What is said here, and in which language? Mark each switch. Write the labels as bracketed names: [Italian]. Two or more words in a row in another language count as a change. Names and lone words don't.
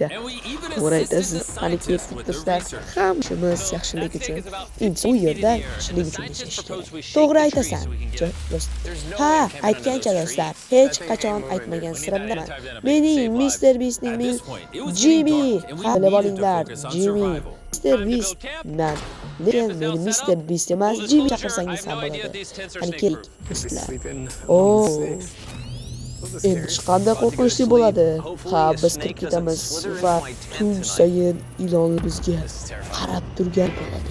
[Uzbek] To'g'ri aytasiz. Qani ketdik do'stlar. Hammamiz yaxshilik uchun. Inson u yerda yaxshilik uchun yashash kerak. To'g'ri aytasan. Aytgancha do'stlar, hech qachon aytmagan sirimdan. Mening Mr. Beast'ning Jimmy. Bilib olinglar, Jimmy. Mr. Beast man. Lekin meni Mr. Beast emas, Jimmy chaqirsangiz ham bo'ladi. Qani keling do'stlar. Endi chiqqanda qo'rqinchli bo'ladi. Biz kirib ketamiz va tun sayin ilonlar bizga qarab turgan bo'ladi.